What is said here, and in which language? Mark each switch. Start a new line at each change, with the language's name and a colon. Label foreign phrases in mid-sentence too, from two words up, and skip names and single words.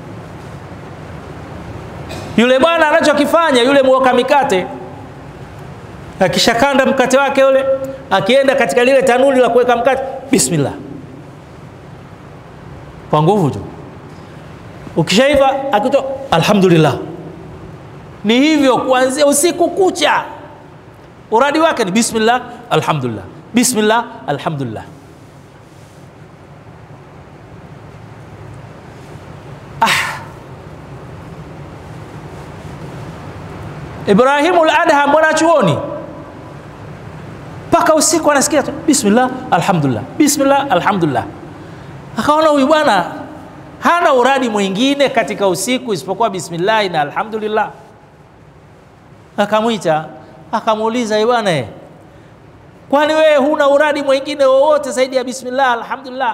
Swahili: Yule bwana anachokifanya, yule muoka mikate, akishakanda mkate wake ule, akienda katika lile tanuri la kuweka mkate, bismillah, kwa nguvu tu. Ukishaiva akitoa alhamdulillah. Ni hivyo kuanzia usiku kucha, uradi wake ni
Arabic: بسم الله الحمد لله بسم الله الحمد لله.
Swahili: Ibrahimu al-Adham mwanachuoni, mpaka usiku anasikia tu
Arabic: بسم الله الحمد لله بسم الله الحمد لله.
Swahili: Akaona huyu bwana hana uradi mwingine katika usiku isipokuwa bismillah na alhamdulillah. Akamwita, akamuuliza, bwana, kwani wewe huna uradi mwingine wowote zaidi ya
Arabic: بسم الله الحمد لله?